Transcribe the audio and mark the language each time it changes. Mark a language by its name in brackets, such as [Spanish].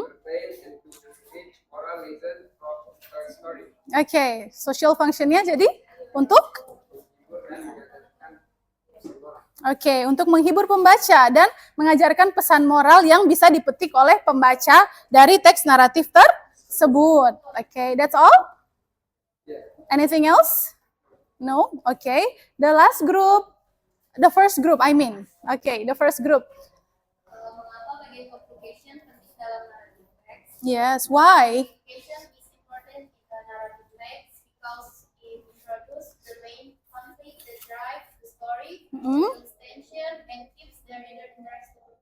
[English] entertain and to teach moral lesson from a story. [Indonesian] Oke, social functionnya jadi untuk untuk menghibur pembaca dan mengajarkan pesan moral yang bisa dipetik oleh pembaca dari teks naratif tersebut. [English] Oke, that's all? Anything else? No? Okay. The last group, the first group, I mean. Okay, the first group. [Indonesian] mengapa bagian complication penting dalam narrative text? [English] Yes, why? Complication is important in the narrative text because it introduces the main conflict that drives the story, builds tension, and keeps the reader interested.